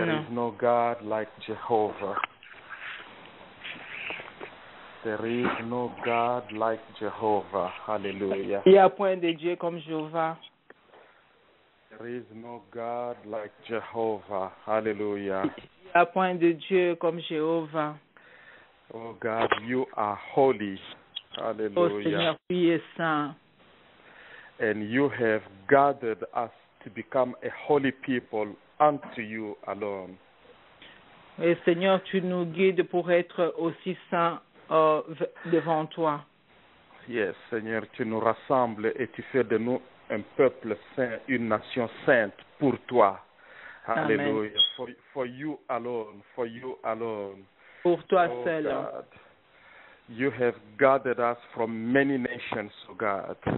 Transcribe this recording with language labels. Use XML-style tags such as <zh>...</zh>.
<en>There is no God like Jehovah. There is no God like Jehovah. Hallelujah.</en> <fr>Il n'y a point de Dieu comme Jéhovah.</fr> <en>There is no God like Jehovah. Hallelujah.</en> <fr>Il n'y a point de Dieu comme Jéhovah.</fr> <en>Oh God, you are holy. Oh Hallelujah.</en> <fr>Seigneur, tu es saint.</fr> <en>And you have gathered us to become a holy people unto you alone.</en> <fr>Et Seigneur, tu nous guides pour être aussi saints devant toi. Yes, Seigneur, tu nous rassembles et tu fais de nous un peuple saint, une nation sainte pour toi.</fr> <en>Amen. Hallelujah. For you alone, for you alone.</en> <fr>Pour toi Oh seul.</fr> <en>God, you have gathered us from many nations, oh God.</en>